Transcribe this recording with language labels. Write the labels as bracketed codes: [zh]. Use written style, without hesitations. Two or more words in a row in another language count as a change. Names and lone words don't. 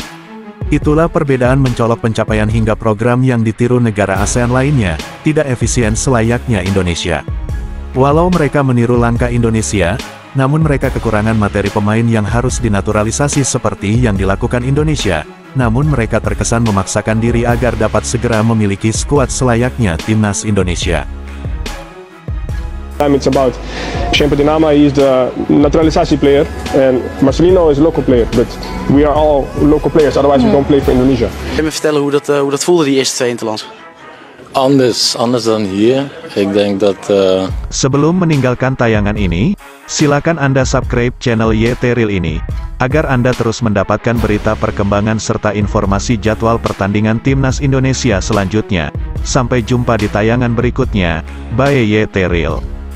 [id] Itulah perbedaan mencolok pencapaian hingga program yang ditiru negara ASEAN lainnya, tidak efisien selayaknya Indonesia. Walau mereka meniru langkah Indonesia, namun mereka kekurangan materi pemain yang harus dinaturalisasi seperti yang dilakukan Indonesia, namun mereka terkesan memaksakan diri agar dapat segera memiliki skuad selayaknya timnas Indonesia. [en] It's about Shane Patinama is the naturalisasi player and Marcelino is a local player, but we are all local players, otherwise we don't play for Indonesia. [nl] Kun je me vertellen hoe dat voelde die eerste 2 interlands? Anders dan hier. Ik denk dat... [id] Sebelum meninggalkan tayangan ini, silakan Anda [en] subscribe channel [id] YT Real ini, agar Anda terus mendapatkan berita perkembangan serta informasi jadwal pertandingan timnas Indonesia selanjutnya. Sampai jumpa di tayangan berikutnya, bye YT Real.